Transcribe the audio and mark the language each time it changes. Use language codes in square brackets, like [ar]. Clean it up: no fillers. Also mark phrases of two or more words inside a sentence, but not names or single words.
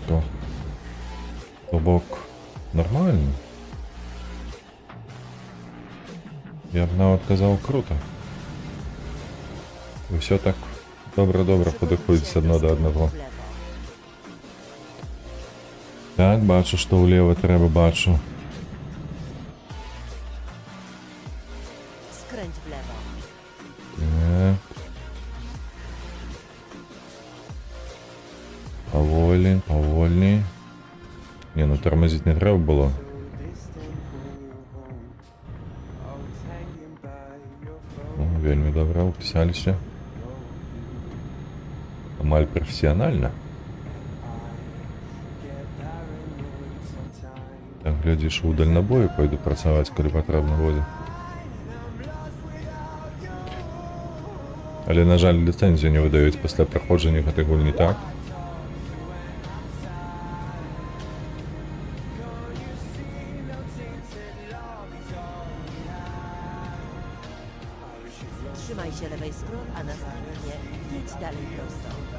[be] То бок нормально. Я б нават казаў круто. І ўсё так добра падыходзіць адно да аднаго. Так, бачу, што ўлева трэба, бачу. [pl] Skręć w lewo. [be] Повольней. [uk] Не, ну тормозить не треба було. [be] О, вельми добре, [uk] уписалися. [be] Амаль професіонально. Так, глядишь, у дальнобою пойду працаваць, калі патрэбна будзе. Але, на жаль, ліцэнзію не выдаюць пасля праходжання гэтай гульні, так? [pl] Trzymaj się lewej strony, a następnie jedź dalej prosto.